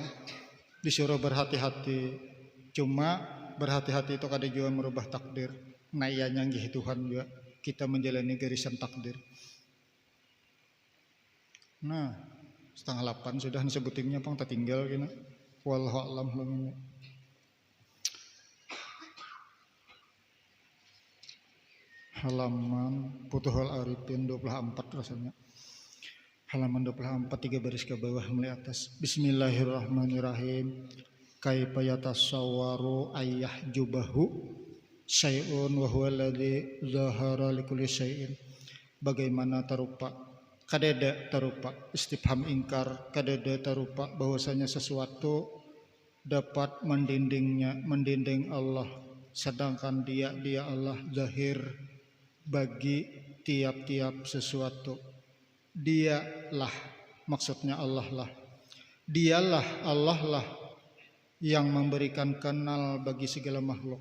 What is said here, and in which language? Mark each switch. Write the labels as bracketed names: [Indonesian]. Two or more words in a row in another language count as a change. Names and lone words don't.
[Banjar] Disuruh berhati-hati. Cuma berhati-hati itu kada juga merubah takdir. Nah iya nyanggih Tuhan juga kita menjalani garisan takdir. Nah, 7:30 sudah sebutingnya pang tertinggal kena. [Arabic] والله أعلم بالصواب. [Banjar] Halaman Futuhul Arifin 24 rasanya. Halaman 24 3 baris ke bawah mulai atas. [Arabic] بسم الله الرحمن الرحيم. كيف يتصور أن يحجبه شيء وهو الذي ظهر لكل شيء. [Banjar] Bagaimana tarupa kadada tarupa istifham ingkar, kadada tarupa bahwasanya sesuatu dapat mendinding Allah, sedangkan dia Allah zahir bagi tiap-tiap sesuatu. Dialah, maksudnya Allah lah, dialah Allah lah yang memberikan kenal bagi segala makhluk.